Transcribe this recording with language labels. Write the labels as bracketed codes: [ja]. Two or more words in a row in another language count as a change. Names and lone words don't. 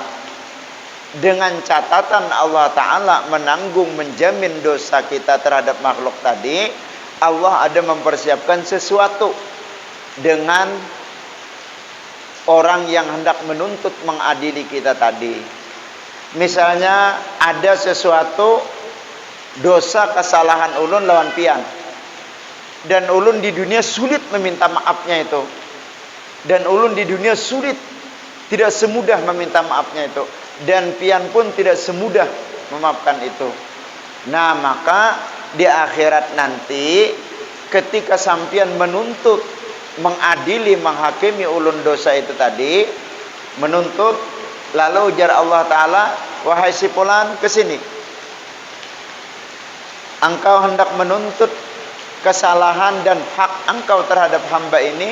[id] Dengan catatan Allah Ta'ala menanggung, menjamin dosa kita terhadap makhluk tadi, Allah ada mempersiapkan sesuatu dengan orang yang hendak menuntut mengadili kita tadi. Misalnya ada sesuatu dosa kesalahan [bjn] ulun lawan pian, [id] dan ulun di dunia sulit meminta maafnya itu, dan ulun di dunia sulit, tidak semudah meminta maafnya itu, dan pian pun tidak semudah memaafkan itu. Nah maka di akhirat nanti ketika sampian menuntut, mengadili, menghakimi ulun dosa itu tadi, menuntut, lalu ujar Allah Ta'ala, wahai si fulan, kesini, engkau hendak menuntut kesalahan dan hak engkau terhadap hamba ini.